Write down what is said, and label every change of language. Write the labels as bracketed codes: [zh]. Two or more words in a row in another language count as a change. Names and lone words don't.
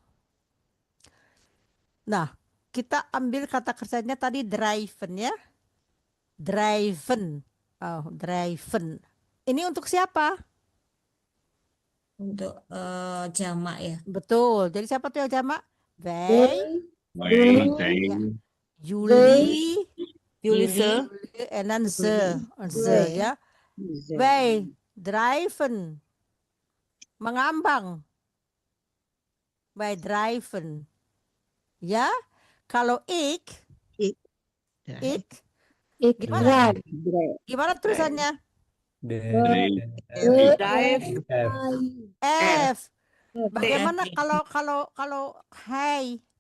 [id] Nah, kita ambil kata kerjanya tadi driven ya. Driven. Oh, driven. Ini untuk siapa? Untuk jamak ya. Betul. Jadi siapa tuh yang jamak? Wij, Wij. Jullie, Jullie. [nl] en dan ze. Ze ya. Wij driven. Mengambang. Wij driven. [id] Ya. Kalau ik gimana? Gimana tulisannya? Drive. F. Bagaimana kalau hai?